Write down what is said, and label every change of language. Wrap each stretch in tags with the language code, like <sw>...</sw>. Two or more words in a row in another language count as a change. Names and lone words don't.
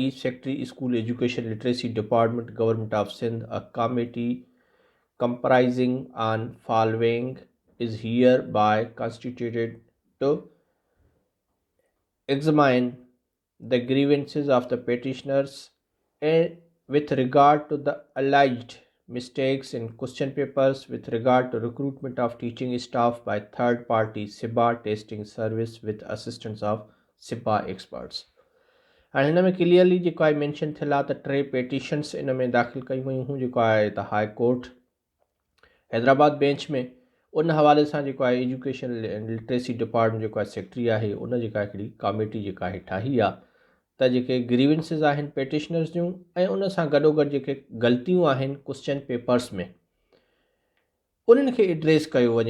<en>Secretary School Education Literacy Department Government of Sindh, a committee comprising on following is hereby constituted to examine the grievances of the petitioners with regard to the alleged mistakes in question papers with regard to recruitment of teaching staff by third party SIBA testing service with assistance of SIBA experts।</en> <sd>हाणे हिन में क्लियरली जेको आहे मेंशन थियल आहे त 3 पेटिशन्स इन में दाख़िल कयूं वयूं हुयूं जेको आहे त हाई कोर्ट हैदराबाद बेंच में। उन हवाले सां जेको आहे एजुकेशन लिटरेसी डिपार्टमेंट जेको आहे सेक्रेटरी आहे उन जेका हिकिड़ी कमेटी जेका आहे ठाही आहे त जेके ग्रीवेंसिस आहिनि पेटिशनर्स जूं ऐं उन सां गॾोगॾु जेके ग़लतियूं आहिनि</sd> <en>question papers</en> <sd>में उन्हनि खे एड्रेस कयो वञे।</sd>